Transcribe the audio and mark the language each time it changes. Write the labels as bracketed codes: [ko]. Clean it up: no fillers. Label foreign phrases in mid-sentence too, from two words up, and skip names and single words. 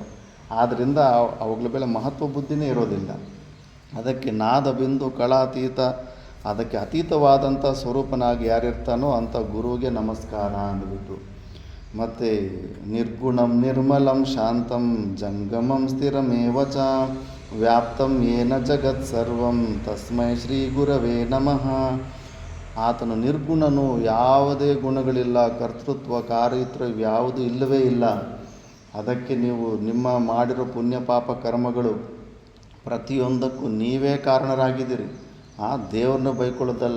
[kn] ಆದ್ದರಿಂದ ಅವುಗಳ ಮೇಲೆ ಮಹತ್ವ ಬುದ್ಧಿನೇ ಇರೋದಿಲ್ಲ. ಅದಕ್ಕೆ [sa] ನಾದ ಬಿಂದು ಕಳಾತೀತ, [kn] ಅದಕ್ಕೆ ಅತೀತವಾದಂಥ ಸ್ವರೂಪನಾಗಿ ಯಾರಿರ್ತಾನೋ ಅಂಥ ಗುರುವಿಗೆ ನಮಸ್ಕಾರ ಅಂದ್ಬಿಟ್ಟು. [sa] ಮತ್ತು ನಿರ್ಗುಣಂ ನಿರ್ಮಲಂ ಶಾಂತಂ ಜಂಗಮಂ ಸ್ಥಿರಮೇವ ಚ ವ್ಯಾಪ್ತಂ ಯೇನ ಜಗತ್ ಸರ್ವಂ ತಸ್ಮೈ ಶ್ರೀ ಗುರವೇ ನಮಃ. [kn] ಆತನು ನಿರ್ಗುಣನು, ಯಾವುದೇ ಗುಣಗಳಿಲ್ಲ, ಕರ್ತೃತ್ವ ಕಾರ್ಯತ್ವ ಯಾವುದೂ ಇಲ್ಲವೇ ಇಲ್ಲ. ಅದಕ್ಕೆ ನೀವು ನಿಮ್ಮ ಮಾಡಿರೋ ಪುಣ್ಯ ಪಾಪ ಕರ್ಮಗಳು ಪ್ರತಿಯೊಂದಕ್ಕೂ ನೀವೇ ಕಾರಣರಾಗಿದ್ದೀರಿ. ಆ ದೇವ್ರನ್ನ ಬೈಕೊಳ್ಳೋದಲ್ಲ.